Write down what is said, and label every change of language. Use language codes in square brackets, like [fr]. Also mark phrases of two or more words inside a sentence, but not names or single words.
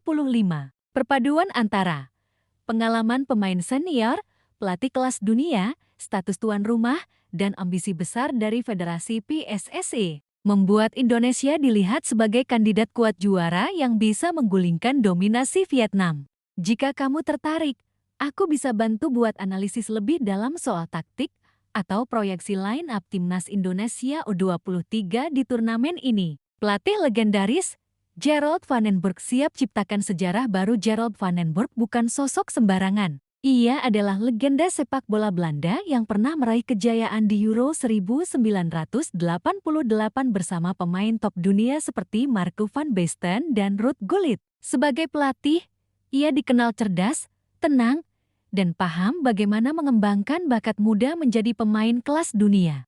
[id] Perpaduan antara pengalaman pemain senior, pelatih kelas dunia, status tuan rumah, dan ambisi besar dari Federasi PSSI membuat Indonesia dilihat sebagai kandidat kuat juara yang bisa menggulingkan dominasi Vietnam. Jika kamu tertarik, aku bisa bantu buat analisis lebih dalam soal taktik atau proyeksi line-up timnas Indonesia U23 di turnamen ini. Pelatih legendaris, Gerald van den Berg siap ciptakan sejarah baru. Gerald van den Berg bukan sosok sembarangan. Ia adalah legenda sepak bola Belanda yang pernah meraih kejayaan di Euro 1988 bersama pemain top dunia seperti Marco van Basten dan Ruud Gullit. Sebagai pelatih, ia dikenal cerdas, tenang, dan paham bagaimana mengembangkan bakat muda menjadi pemain kelas dunia.